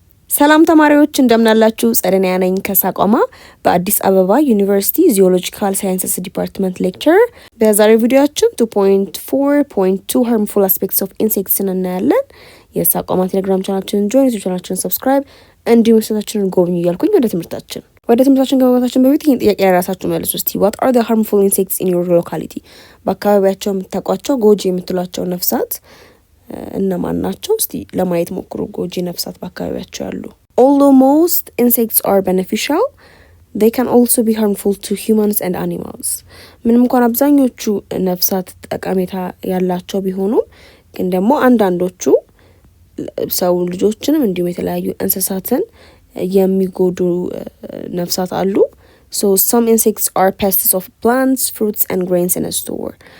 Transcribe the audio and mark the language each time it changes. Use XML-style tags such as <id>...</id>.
<am>ሰላም ተማሪዎች እንደምናላችሁ ጸደኒያ ነኝ ከሳቋማ በአዲስ አበባ ዩኒቨርሲቲ ዚኦሎጂካል ሳይንስስ ዲፓርትመንት ሌክቸር። በዛሬው ቪዲዮአችን 2.4.2</am> <en>harmful aspects of insects</en> <am>እናያለን። የሳቋማ ቴሌግራም ቻናላችንን ጆይን፣ ዩቲዩብ ቻናላችንን ሰብስክራይብ፣ እንዲሁም ዌብሳይታችንን ጎብኙ እያልኩኝ ወደ ትምህርታችን ከመግባታችን በፊት ይህን ጥያቄ ለራሳችሁ መልሱ እስቲ።</am> <en>what are the harmful insects in your locality?</en> <am>በአካባቢያቸው የምታውቋቸው ጎጂ የምትሏቸው ነፍሳት እነማን ናቸው? እስቲ ለማየት ሞክሩ። ጎጂ ነፍሳት በአካባቢያቸው ያሉ።</am> <en>Although most insects are beneficial, they can also be harmful to humans and animals.</en> <am>ምንም እንኳን አብዛኞቹ ነፍሳት ጠቀሜታ ያላቸው ቢሆኑም ግን ደግሞ አንዳንዶቹ ሰው ልጆችንም እንዲሁም የተለያዩ እንስሳትን የሚጎዱ ነፍሳት አሉ።</am> <en>So some insects are pests of plants, fruits and grains in a store.</en>